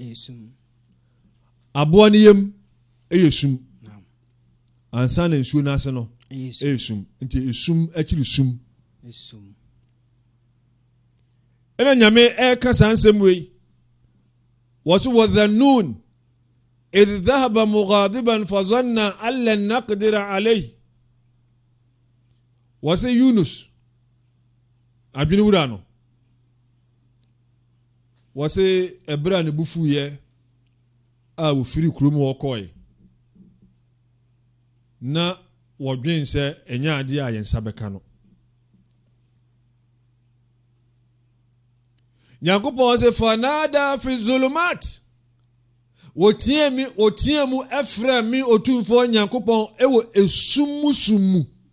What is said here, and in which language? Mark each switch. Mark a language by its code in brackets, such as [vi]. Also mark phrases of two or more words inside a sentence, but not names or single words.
[ak] aboa no yam ɛyɛ sum ansa na nsuo no ase no ɛyɛ sum nti esum akyiri sum ɛna nyame ɛka saa nsɛm wei wɔso [ar] وذا النون إذ ذهب مغاضبا فظن أن لن نقدر عليه [ak] wɔse Yunus adwene wura no wɔse ɛberɛ a ne bu fuyɛ a wɔfiri kurom wɔkɔe na wɔdwen sɛ ɛnyɛ adeɛ a yɛn nsa bɛka no Nyankopɔn sɛ [ar] فنادى في الظلمات [ak] wɔteɛ mu ɛfrɛ me otumfoɔ Nyankopɔn ɛwɔ esum mu